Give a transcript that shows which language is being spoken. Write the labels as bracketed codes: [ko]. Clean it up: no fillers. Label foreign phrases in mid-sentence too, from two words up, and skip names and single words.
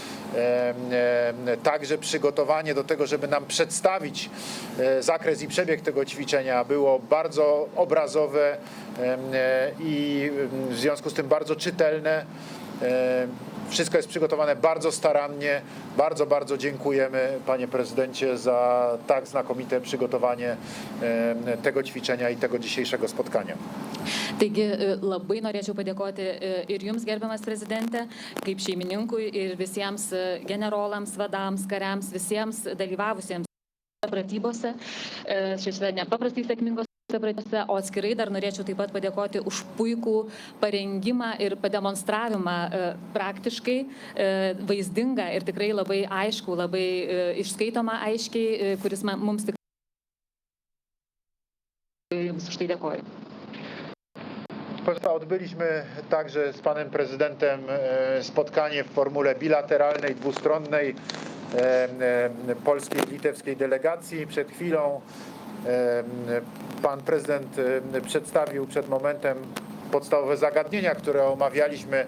[pl] Także przygotowanie do tego, żeby nam przedstawić zakres i przebieg tego ćwiczenia było bardzo obrazowe i w związku z tym bardzo czytelne. Wszystko jest przygotowane bardzo starannie. Bardzo, bardzo dziękujemy, panie prezydencie, za tak znakomite przygotowanie tego ćwiczenia i tego dzisiejszego spotkania. [lt] Taigi labai norėčiau padėkoti ir jums, gerbiamas prezidente, kaip šeimininkui ir visiems generolams, vadams, kariams, visiems dalyvavusiems pratybose, šiose nepaprastai sėkmingos pratybose, o atskirai dar norėčiau taip pat padėkoti už puikų parengimą ir pademonstravimą praktiškai vaizdingą ir tikrai labai aišku, labai išskaitomą aiškiai, kuris mums tikrai jums už tai dėkoju. [pl] Odbyliśmy także z panem prezydentem spotkanie w formule bilateralnej, dwustronnej polskiej i litewskiej delegacji. Przed chwilą Pan prezydent przedstawił przed momentem podstawowe zagadnienia, które omawialiśmy.